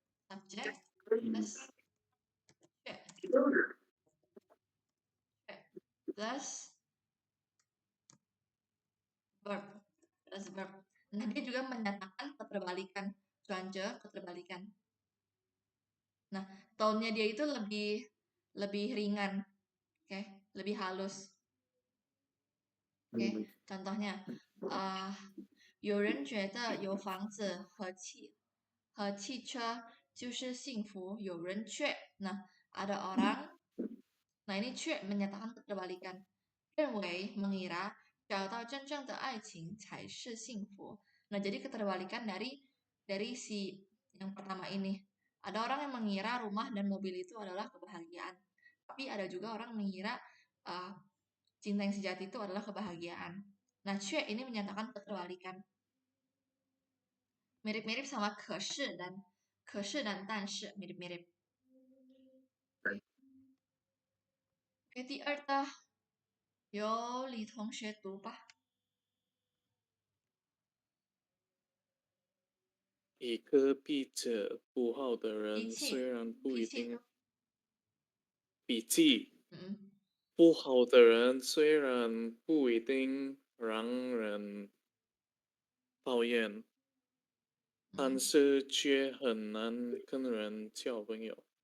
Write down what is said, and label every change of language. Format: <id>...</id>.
<id>Subjek plus cue plus verb. Plus verb. Nah, dia juga menyatakan keterbalikan. Cuance keterbalikan. Nah, tone-nya dia itu lebih ringan. Oke, lebih halus.</id> <zh>Oke, contohnya 有人觉得有房子和汽车就是幸福，有人却</zh> <id>nah ada orang nah ini 却 menyatakan keterbalikan mengira</id> <zh>找到真正的爱情才是幸福.</zh> <id>Nah, jadi keterbalikan dari si yang pertama ini. Ada orang yang mengira rumah dan mobil itu adalah kebahagiaan. Tapi ada juga orang mengira cinta yang sejati itu adalah kebahagiaan. Nah, 却 ini menyatakan keterbalikan. Mirip-mirip sama 可是dan 但是 mirip-mirip.</id> <zh>Oke, 第二的由李同学读吧。一个脾气不好的人虽然不一定脾气不好的人虽然不一定让人讨厌，但是却很难跟人交朋友。</zh>